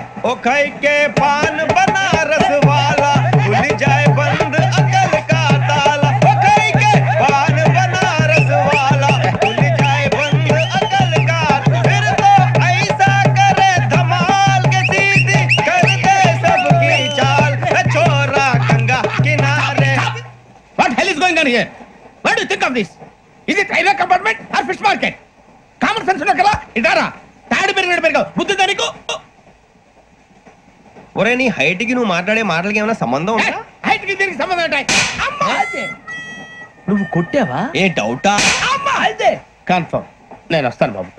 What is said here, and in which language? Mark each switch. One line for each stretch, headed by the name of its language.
Hindi: ओ खाई के पान बनारस वाला खुल जाए बंद अकल का ताला ओ खाई के पान बनारस वाला खुल जाए बंद अकल का फिर तो ऐसा करे धमाल के सीधी कर दे सबकी चाल छोरा गंगा किनारे
English: What hell is going on here? What do you think of this? Is it railway compartment or fish market?
Telugu: Common sense ఉన్నా కదా ఇదారా తాడు పెరిగావు బుద్ధి దానికి ఒరే నీ హైట్ కి నువ్వు మాట్లాడే మాటలకి ఏమైనా సంబంధం ఉందా హైట్ కి దీనికి సంబంధం ఉంటాయి అమ్మా నువ్వు కొట్టావా ఏ డౌటా అమ్మా అయితే కన్ఫర్మ్ నేను వస్తాను బాబు